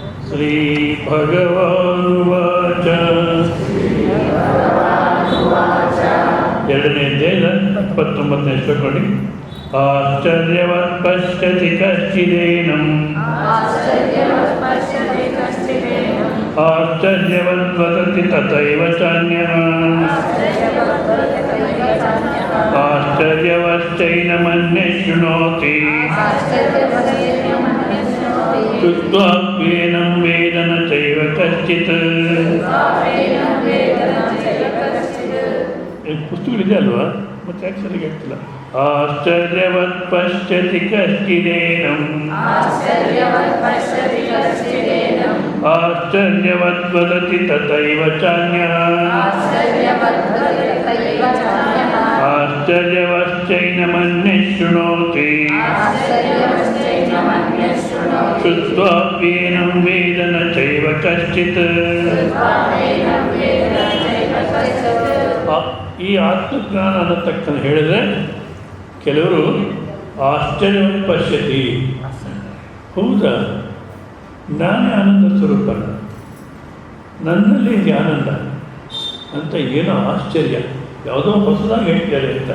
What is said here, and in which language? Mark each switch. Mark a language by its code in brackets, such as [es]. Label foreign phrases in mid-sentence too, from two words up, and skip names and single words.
[kn] ಶ್ರೀಭಗವಾನುವಾಚ. ಎರಡನೇ ಅಧ್ಯಾಯದ 29ನೇ ಶ್ಲೋಕ ನೋಡಿ. [sa] ಆಶ್ಚರ್ಯವತ್ ಪಶ್ಯತಿ ಕಶ್ಚಿದೇನಂ ಆಶ್ಚರ್ಯವದ್ ವದತಿ ತಥೈವ ಚಾನ್ಯಃ ಆಶ್ಚರ್ಯವಶ್ಚೈನಮನ್ಯೇ ಶೃಣೋತಿ ಶುದ್ಧ್ವಾಪ್ಯೇನಂ ವೇದ ನ ಚೈವ ಕಶ್ಚಿತ್. [kn] ಪುಸ್ತಕಗಳಿದೆ ಅಲ್ವಾ, ಮತ್ತೆ ಯಾಕೆ ಸರಿಯಾಗಿ ಆಗ್ತಿಲ್ಲ? [sa] ಆಶ್ಚರ್ಯವತ್ ಪಶ್ಯತಿ ಕಶ್ಚಿದೇನಂ ಆಶ್ಚರ್ಯವದ್ ವದತಿ ತಥೈವ ಚಾನ್ಯಃ ಆಶ್ಚರ್ಯವಶ್ಚೈನಮನ್ಯೇ ಶೃಣೋತಿ ಶುದ್ಧ್ವಾಪ್ಯೇನಂ ವೇದ ನ ಚೈವ ಕಶ್ಚಿತ್. [kn] ಈ ಆತ್ಮಜ್ಞಾನ ಅನ್ನತಕ್ಕಂಥ ಹೇಳಿದ್ರೆ ಕೆಲವರು ಆಶ್ಚರ್ಯವನ್ನು ಪಶ್ಯತಿ, ಹೌದಾ ನಾನೇ ಆನಂದ ಸ್ವರೂಪ, ನನ್ನಲ್ಲಿ ಇದೆ ಆನಂದ ಅಂತ ಏನೋ ಆಶ್ಚರ್ಯ, ಯಾವುದೋ ಹೊಸದಾಗಿ ಹೇಳ್ತಾರೆ ಅಂತ.